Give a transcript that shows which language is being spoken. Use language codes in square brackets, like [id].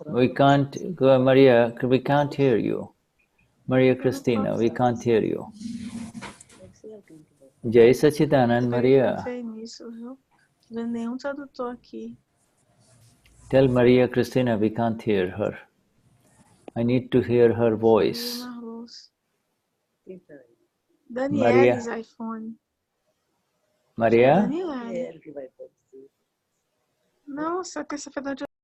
[en] We can't, Maria, we can't hear you. Maria Cristina, we can't hear you. [hi] Jai Satchidanand, Maria. [pt] Nisso, viu? Não vendo nenhum tradutor aqui. [en] Tell Maria Cristina we can't hear her. I need to hear her voice. Denize's iPhone. Maria? [pt] Não, só que essa foi da...